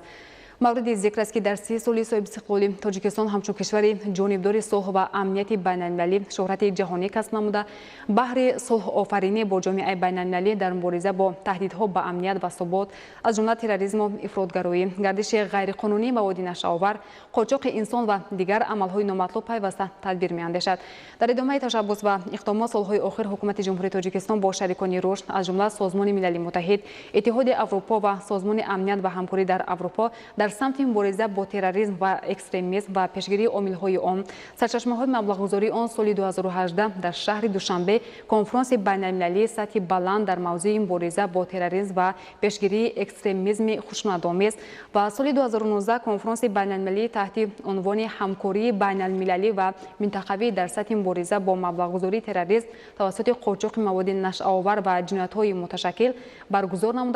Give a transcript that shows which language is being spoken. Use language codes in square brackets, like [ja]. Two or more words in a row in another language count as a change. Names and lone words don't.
[tg] мавриди зикр аст, ки дар 30 соли соҳиби истиқлолӣ Тоҷикистон ҳамчун кишвари ҷонибдори сулҳ ва амнияти байналмилалӣ шӯҳрати ҷаҳонӣ касб намуда, баҳри сулҳофаринӣ бо ҷомеаи байналмилалӣ дар мубориза бо таҳдидҳо ба амният ва собот, аз ҷумла терроризму ифротгароӣ, гардиши ғайриқонунии маводи нашъавар, қочоқи инсон ва дигар амалҳои номатлуб пайваста тадбир меандешад. дар идомаи ташаббус ва иқдомот солҳои охир ҳукумати ҷумҳурии Тоҷикистон бо шарикони рушд, аз ҷумла Созмони Милали Муттаҳид, Иттиҳоди Аврупо ва Созмони амният ва ҳамкорӣ дар Аврупо дар در سمت مبارزه با تروریسم و اکستریمیسم و پیشگیری عامل‌های آن، سرچشمه‌های مبلغ‌گذاری آن سال 2018 در شهر دوشنبه کنفرانس بین‌المللی سطح بلند در موضوع مبارزه با تروریسم و پیشگیری اکستریمیسم خشونت‌آمیز و سال 2019 کنفرانس بین‌المللی تحت عنوان همکاری بین‌المللی و منطقوی در سطح مبارزه با مبلغ‌گذاری تروریسم توسط قاچاق مواد نشه‌آور و جنایت‌های متشکل برگزار نموده.